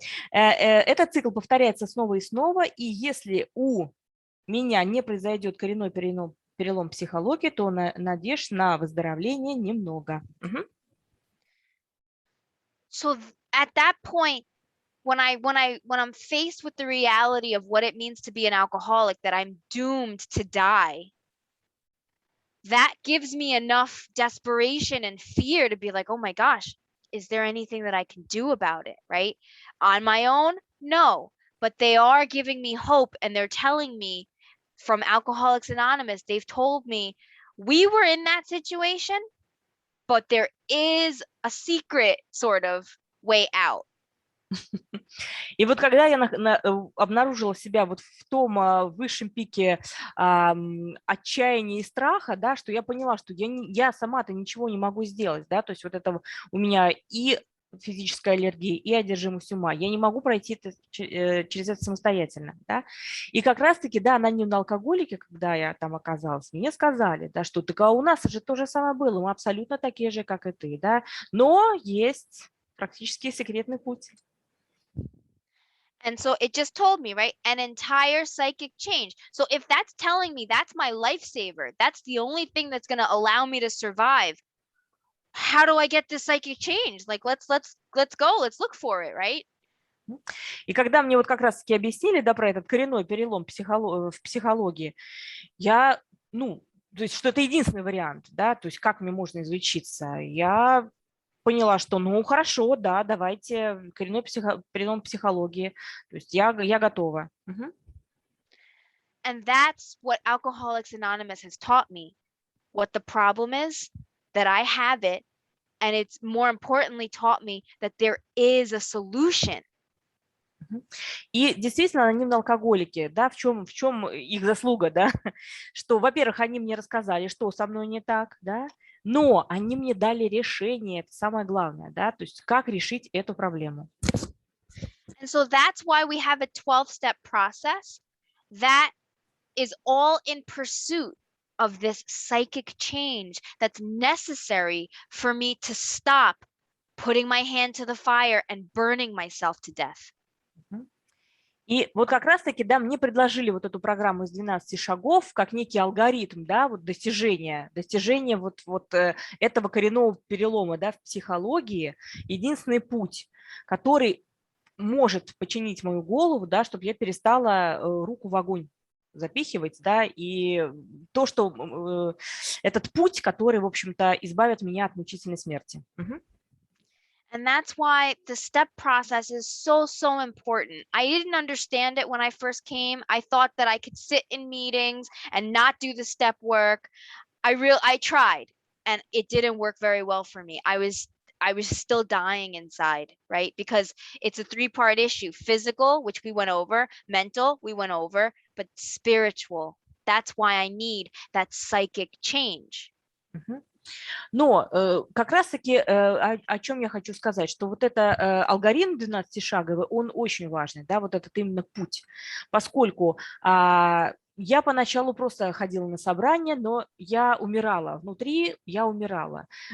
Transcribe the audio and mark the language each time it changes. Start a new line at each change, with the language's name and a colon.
Russian: Этот цикл повторяется снова и снова, и если у меня не произойдет коренной перелом психологии, то надежд на выздоровление немного.
English: So at that point, when I'm faced with the reality of what it means to be an alcoholic, that I'm doomed to die, that gives me enough desperation and fear to be like, oh my gosh, is there anything that I can do about it, right? On my own, no, but they are giving me hope, and they're telling me from Alcoholics Anonymous, they've told me we were in that situation, but there is a secret sort of way out.
Russian: И вот когда я обнаружила себя вот в том высшем пике отчаяния и страха, да, что я поняла, что я сама-то ничего не могу сделать, да, то есть вот это у меня и физическая аллергия, и одержимость ума, я не могу пройти это, через это самостоятельно, да, и как раз-таки, да, анонимные алкоголики, когда я там оказалась, мне сказали, да, что так, а у нас же то же самое было, мы абсолютно такие же, как и ты, да, но есть практически секретный путь.
English: And so it just told me, right, an entire psychic change. So if that's telling me that's my lifesaver, that's the only thing that's going to allow me to survive, how do I get this psychic change? Like, let's go, let's look for it, right?
Russian: И когда мне вот как раз-таки объяснили, да, про этот коренной перелом в психологии, я, то есть что это единственный вариант, да, то есть как мне можно излечиться, я поняла, что, хорошо, да, давайте коренной перелом психологии, то есть я готова.
English: And that's what Alcoholics Anonymous has taught me. What the problem is, that I have it, and it's more importantly taught me that there is a solution.
Russian: И действительно, анонимные алкоголики, да, в чем их заслуга, да, что, во-первых, они мне рассказали, что со мной не так, да, но они мне дали решение, это самое главное, да, то есть как решить эту проблему.
English: And so that's why we have a 12-step process that is all in pursuit of this psychic change that's necessary for me to stop putting my hand to the fire and burning myself to death.
Russian: И вот как раз-таки, да, мне предложили вот эту программу из 12 шагов как некий алгоритм, да, вот достижения вот этого коренного перелома, да, в психологии. Единственный путь, который может починить мою голову, да, чтобы я перестала руку в огонь запихивать, да, и то, что этот путь, который, в общем-то, избавит меня от мучительной смерти.
English: And that's why the step process is so important. I didn't understand it when I first came. I thought that I could sit in meetings and not do the step work. I tried, and it didn't work very well for me. I was still dying inside, right? Because it's a 3-part issue: physical, which we went over, mental, we went over, but spiritual. That's why I need that psychic change.
Russian: Но как раз-таки о чем я хочу сказать, что вот это алгоритм 12-шаговый, он очень важный, да, вот этот именно путь, поскольку я поначалу просто ходила на собрания, но я умирала, внутри я умирала.